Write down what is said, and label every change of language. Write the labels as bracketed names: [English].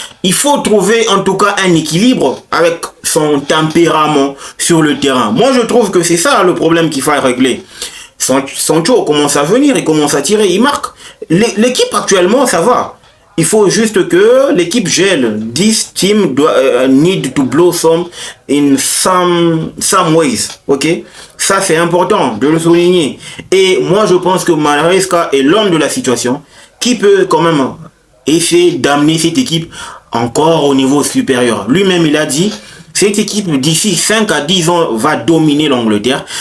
[French] Il faut trouver en tout cas un équilibre avec son tempérament sur le terrain. Moi, je trouve que c'est ça le problème qu'il faut régler. Sancho commence à venir, il commence à tirer, il marque. L'équipe actuellement, ça va. Il faut juste que l'équipe gèle. [English] This team need to blossom in some ways. Ok? [French] Ça, c'est important de le souligner. Et moi, je pense que Maresca est l'homme de la situation qui peut quand même essayer d'amener cette équipe encore au niveau supérieur. Lui-même, il a dit, cette équipe d'ici 5 à 10 ans va dominer l'Angleterre.